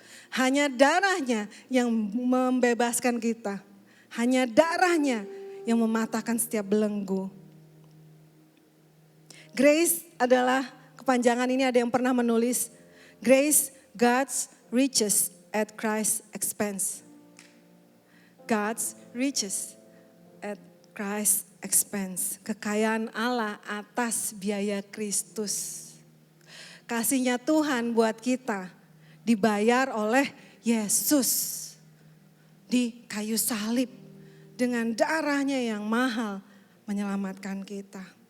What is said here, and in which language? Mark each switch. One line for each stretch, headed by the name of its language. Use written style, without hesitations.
Indonesian: Hanya darahnya yang membebaskan kita. Hanya darahnya yang mematahkan setiap belenggu. Grace adalah kepanjangan ini, ada yang pernah menulis, grace,
English: God's riches at Christ's expense. God's riches at Christ's expense.
Indonesian: Kekayaan Allah atas biaya Kristus. Kasihnya Tuhan buat kita dibayar oleh Yesus di kayu salib dengan darahnya yang mahal menyelamatkan kita.